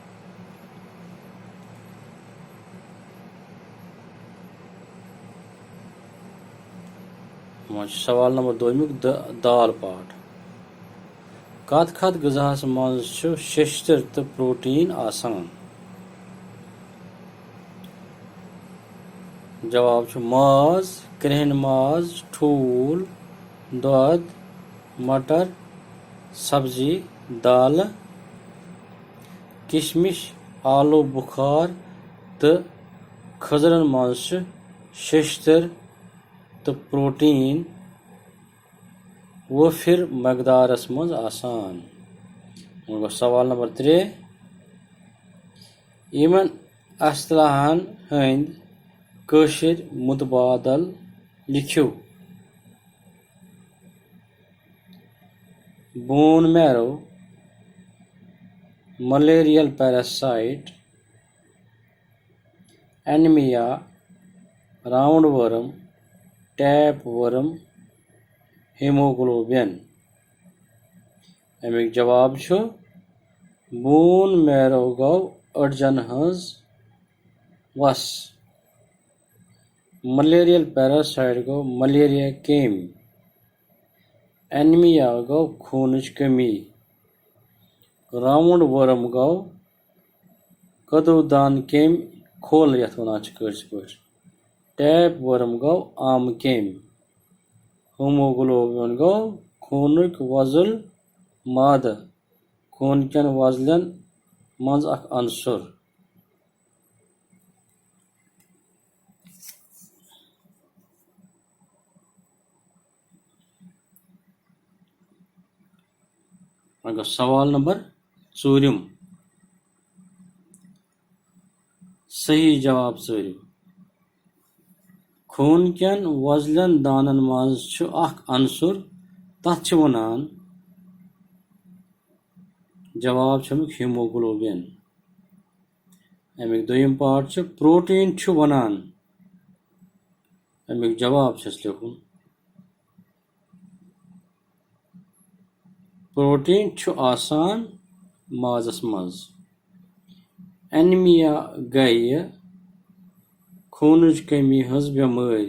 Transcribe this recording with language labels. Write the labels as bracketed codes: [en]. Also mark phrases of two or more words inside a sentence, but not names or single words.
[ks] सवाल नंबर दोयमुक दाल पाठ। कत गजास मज शेष्तर तो प्रोटीन आसान। जवाब माज, कृहन माज, ठूल, दूध, मटर, सब्जी, दाल, किशमिश, आलू बुखार तो खजरन मज शेष्तर तो प्रोटीन वफिर मकदारस मज आसान। सवाल नंबर 3 इमन असलाहन हंद कशिर मुतबादल लिखियो। [en] bone marrow, malarial parasite, anaemia, round worm, tape worm, haemoglobin. [ks] अमिक जवाब [en] bone marrow [ks] गो अड़जन हज वस। [en] malarial parasite [ks] गो मलेरिया केम। एनीमिया गो खूनच कमी। [en] round worm [ks] गो कदुदान केम खोल यथ वन [en] tape worm [ks] गो आम केम। हीमोग्लोबिन गो खूनक वजल माद खून कन वजलन मज अख अंसुर। सवाल नंबर 4 सही जवाब चरियो। खून कन वजलन दानन मज अख अंसुर तथ वनान। जवाब हीमोग्लोबिन। अमिक दोयम पार्ट प्रोटीन वनान। अमिक जवाब लिखुन प्रोटीन आसान माजस मज। एनीमिया गई खूनच कमी हज बेमारी।